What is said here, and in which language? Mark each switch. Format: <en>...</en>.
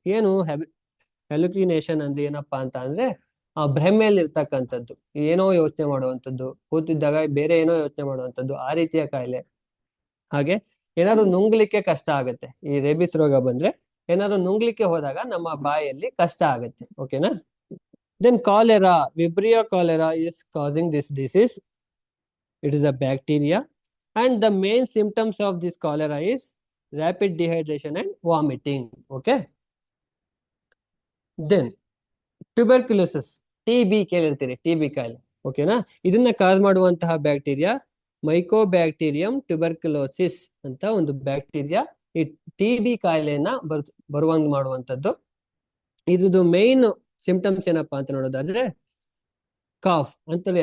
<kn>ಏನು ಹ್ಯಾಲುಕಿನೇಷನ್ ಅಂದ್ರೆ ಏನಪ್ಪಾ ಅಂತ ಅಂದ್ರೆ ಆ ಭ್ರಮೆಯಲ್ಲಿ ಇರ್ತಕ್ಕಂಥದ್ದು, ಏನೋ ಯೋಚನೆ ಮಾಡುವಂಥದ್ದು, ಕೂತಿದ್ದಾಗ ಬೇರೆ ಏನೋ ಯೋಚನೆ ಮಾಡುವಂಥದ್ದು, ಆ ರೀತಿಯ ಕಾಯಿಲೆ. ಹಾಗೆ ಏನಾದ್ರು ನುಂಗ್ಲಿಕ್ಕೆ ಕಷ್ಟ ಆಗುತ್ತೆ. ಈ ರೇಬಿಸ್ ರೋಗ ಬಂದ್ರೆ ಏನಾದ್ರು ನುಂಗ್ಲಿಕ್ಕೆ ಹೋದಾಗ ನಮ್ಮ ಬಾಯಲ್ಲಿ ಕಷ್ಟ ಆಗುತ್ತೆ. ಓಕೆನಾ.</kn> <en>Then cholera, vibrio cholera is causing this disease. It is a bacteria and the main symptoms of this cholera is rapid dehydration and vomiting. Okay. Then tuberculosis,</en> <kn>TB ಕೇಳಿರ್ತೀರಿ, TB ಕಾಯಿಲೆ. ಓಕೆನಾ. ಇದನ್ನ ಕಾಸ್ ಮಾಡುವಂತಹ ಬ್ಯಾಕ್ಟೀರಿಯಾ ಮೈಕೋಬ್ಯಾಕ್ಟೀರಿಯಂ ಟ್ಯೂಬರ್ಕ್ಯುಲೋಸಿಸ್ ಅಂತ ಒಂದು bacteria ಈ TB ಕಾಯಿಲೆಯನ್ನ ಬರುವಂಗ್ ಮಾಡುವಂಥದ್ದು. ಇದ್ರದ್ದು main symptoms ಏನಪ್ಪಾ ಅಂತ ನೋಡೋದಾದ್ರೆ ಕಾಫ್ ಅಂತೇಳಿ.</kn>